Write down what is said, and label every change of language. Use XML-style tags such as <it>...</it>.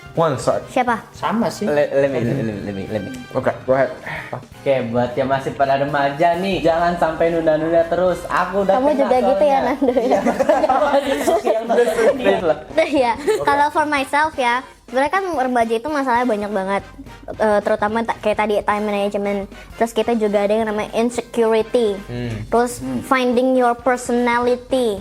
<en>One start. Siapa? Sama sih. Let me. Okay, go ahead.</en> <id>Oke, buat yang masih pada remaja nih, jangan sampai nunda-nunda terus. Aku udah Kamu juga gitu ya, soalnya. Nando? Iya, yang nonton ini lah. Ya, kalau</id> <en>for myself</en> <id>ya, Sebenarnya kan remaja itu masalahnya banyak banget, terutama kayak tadi time management. Terus kita juga ada yang namanya insecurity. Terus</id> <en>finding your personality.</en>